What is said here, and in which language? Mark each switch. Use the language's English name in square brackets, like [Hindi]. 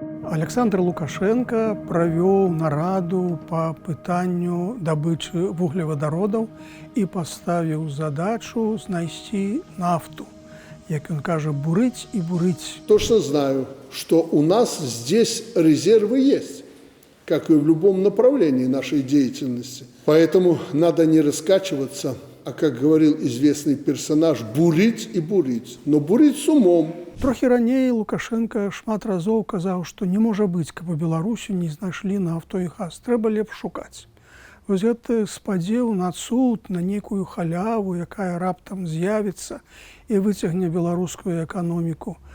[Belarusian] Александр Лукашенко правёў нараду па пытанню дабычы вуглевадародаў і паставіў задачу знайсці нафту. Як ён кажа, бурыць і бурыць. [Russian] Точно знаю, что у нас здесь резервы есть, как и в любом направлении нашей деятельности. Поэтому надо не раскачиваться, а, как говорил известный персонаж, бурить и бурить, но бурить с умом. [Belarusian] Трохі раней Лукашенко шмат разоў казаў, што не можа быць, каб у Беларусі не знайшлі нафту і газ. Трэба лепш шукаць. Вось гэты спадзеў на цуд, на нейкую халяву, якая раптам з'явіцца і выцягне беларускую эканоміку.